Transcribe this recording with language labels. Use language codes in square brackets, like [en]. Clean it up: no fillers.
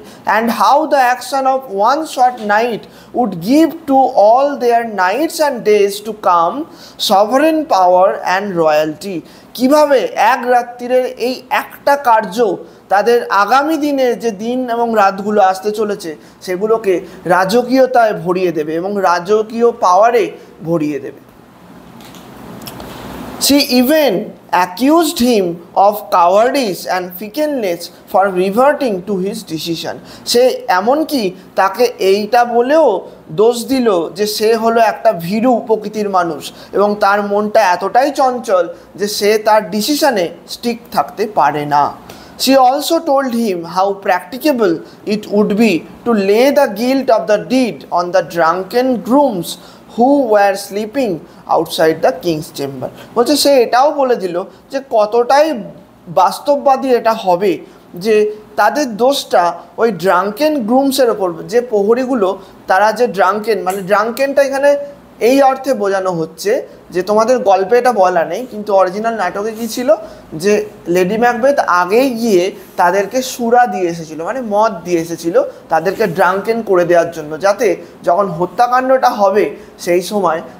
[en] and how the action of one short night would give to all their nights and days to come sovereign power and royalty, [bn] কীভাবে এক রাত্রিরের এই একটা কার্য তাদের আগামী দিনের যে দিন এবং রাতগুলো আসতে চলেছে সেগুলোকে রাজকীয়তায় ভরিয়ে দেবে এবং রাজকীয় পাওয়ারে ভরিয়ে দেবে। [en] She even accused him of cowardice and fickleness for reverting to his decision. [bn] সে এমনকি তাকে এইটা বলেও দোষ দিল যে সে হলো একটা ভীরু প্রকৃতির মানুষ এবং তার মনটা এতটাই চঞ্চল যে সে তার ডিসিশনে স্টিক থাকতে পারে না। [en] She also told him how practicable it would be to lay the guilt of the deed on the drunken grooms who were sleeping outside the king's chamber. [bn] বলছে সে এটাও বলে দিল যে কতটাই বাস্তববাদী এটা হবে যে তাদের দোষটা ওই ড্রাঙ্কেন গ্রুমসের ওপর, যে প্রহরীগুলো তারা যে ড্রাঙ্কেন, মানে ড্রাঙ্কেনটা এখানে এই অর্থে বোঝানো হচ্ছে যে তোমাদের গল্পে এটা বলা নেই কিন্তু অরিজিনাল নাটকে কী ছিল যে লেডি ম্যাকবেথ আগেই গিয়ে তাদেরকে সুরা দিয়ে এসেছিলো, মানে মদ দিয়ে এসেছিলো তাদেরকে ড্রাঙ্কেন করে দেওয়ার জন্য, যাতে যখন হত্যাকাণ্ডটা হবে সেই সময়